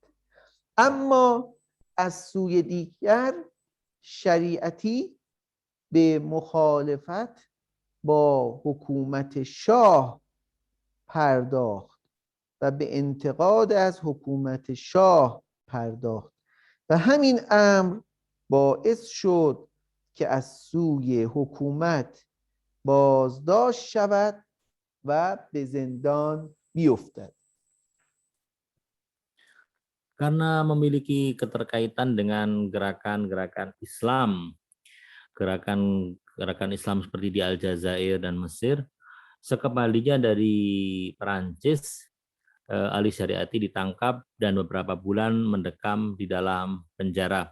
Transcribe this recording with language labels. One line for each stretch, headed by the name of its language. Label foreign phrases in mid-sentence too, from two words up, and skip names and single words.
Persian: اما از سوی دیگر شریعتی به مخالفت با حکومت شاه پرداخت و به انتقاد از حکومت شاه پرداخت و همین امر باعث شد که از سوی حکومت بازداشت شود و به زندان بیفتد.
Indonesian: Karena memiliki keterkaitan dengan gerakan-gerakan Islam, gerakan Islam seperti di Aljazair dan Mesir, sekembalinya dari Perancis, Ali Syariati ditangkap dan beberapa bulan mendekam di dalam penjara.